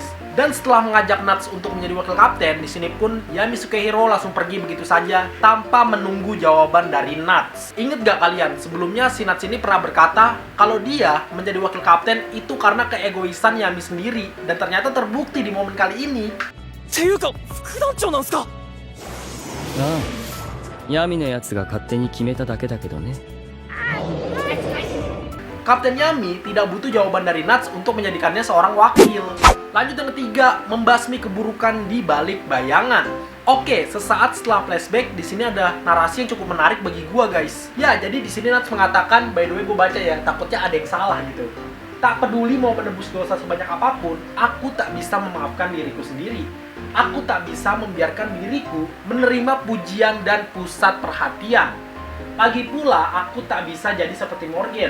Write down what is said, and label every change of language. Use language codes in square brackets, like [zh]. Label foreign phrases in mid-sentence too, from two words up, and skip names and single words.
[id] Dan setelah mengajak Nuts untuk menjadi wakil kapten, di sini pun Yami Sukehiro langsung pergi begitu saja tanpa menunggu jawaban dari Nuts. Ingat gak kalian, sebelumnya si Nuts ini pernah berkata kalau dia menjadi wakil kapten itu karena keegoisan Yami sendiri. Dan ternyata terbukti di momen kali ini. [ja] ていうか副団長なんすか。ああ、闇のやつが勝手に決めただけだけどね。 [id] Kapten Yami tidak butuh jawaban dari Nuts untuk menjadikannya seorang wakil. Lanjut yang ketiga, membasmi keburukan di balik bayangan. Oke, sesaat setelah flashback, di sini ada narasi yang cukup menarik bagi gua guys. Ya, jadi di sini Nuts mengatakan, [en] by the way [id] gua baca ya, takutnya ada yang salah gitu. Tak peduli mau menebus dosa sebanyak apapun, aku tak bisa memaafkan diriku sendiri. Aku tak bisa membiarkan diriku menerima pujian dan pusat perhatian. Lagi pula, aku tak bisa jadi seperti Morgan.